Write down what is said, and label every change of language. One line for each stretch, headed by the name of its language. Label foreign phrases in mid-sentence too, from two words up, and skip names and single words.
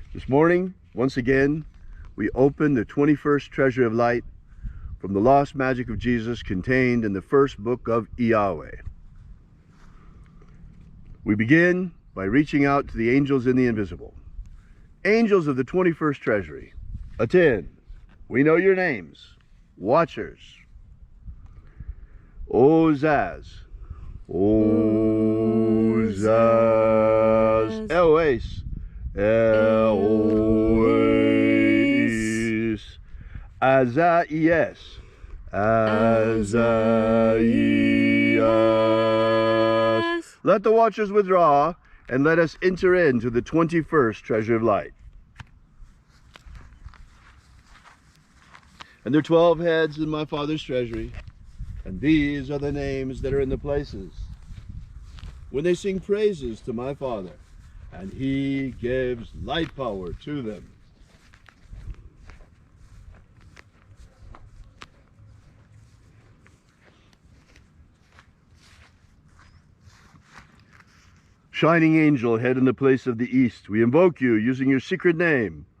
English: This morning, once again, we open the 21st treasure of light from the lost magic of Jesus contained in the first book of Yahweh. We begin by reaching out to the angels in the invisible. Angels of the 21st treasury, attend. We know your names. Watchers. Ozaz. Ozaz. Eloes. Eloes. Azaias. Azaias. Let the watchers withdraw, and let us enter into the 21st treasure of light. And there are 12 heads in my Father's treasury, and these are the names that are in the places. When they sing praises to my Father, and he gives light power to them. Shining angel, head in the place of the east, we invoke you using your secret name.